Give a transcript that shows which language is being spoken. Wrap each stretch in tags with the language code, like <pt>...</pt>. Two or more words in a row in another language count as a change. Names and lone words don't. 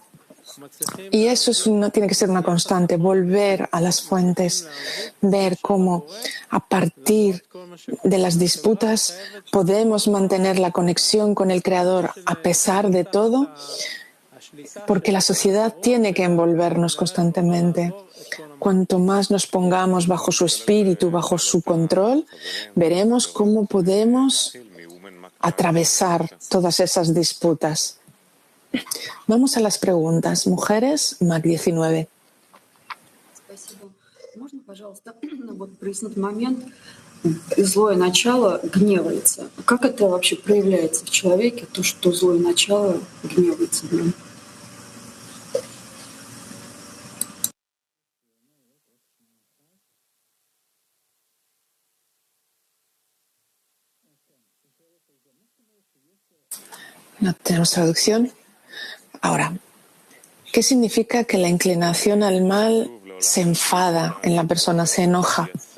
<es>Y eso tiene que ser una constante, volver a las fuentes, ver cómo a partir de las disputas podemos mantener la conexión con el Creador a pesar de todo, porque la sociedad tiene que envolvernos constantemente. Cuanto más nos pongamos bajo su espíritu, bajo su control, veremos cómo podemos atravesar todas esas disputas. Vamos a las preguntas. Mujeres, MAC 19.</es> <ru>Спасибо. Можно, пожалуйста, вот прояснить момент. Злое начало гневается. Как это вообще проявляется в человеке, то, что злое начало гневается в нем?</ru> <es>No tenemos traducción. Ahora, ¿qué significa que la inclinación al mal se enfada en la persona, se enoja?</es>